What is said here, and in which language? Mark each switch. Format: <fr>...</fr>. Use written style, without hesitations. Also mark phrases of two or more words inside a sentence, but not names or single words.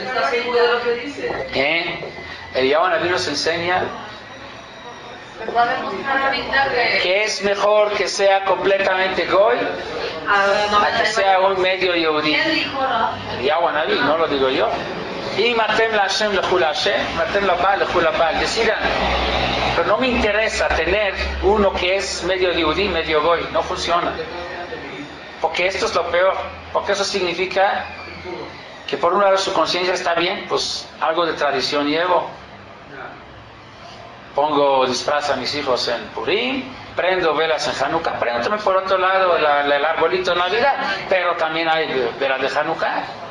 <es>¿Estás seguro de lo que dice? Eliyahu Anabí nos enseña Les va a demostrar ahorita que es mejor que sea completamente goy a que sea un medio yehudí. ¿Quién dijo, no? Eliyahu Anabí, no lo digo yo. Y matem la Hashem lechu la Hashem, matem la Baal lechu la Baal. Decidan. Pero no me interesa tener uno que es medio yehudí, medio goy. No funciona. Porque esto es lo peor. Porque eso significa que por un lado su conciencia está bien, pues algo de tradición llevo. Pongo disfraz a mis hijos en Purim, prendo velas en Hanukkah, prendo también por otro lado el arbolito de Navidad, pero también hay velas de Hanukkah.</es>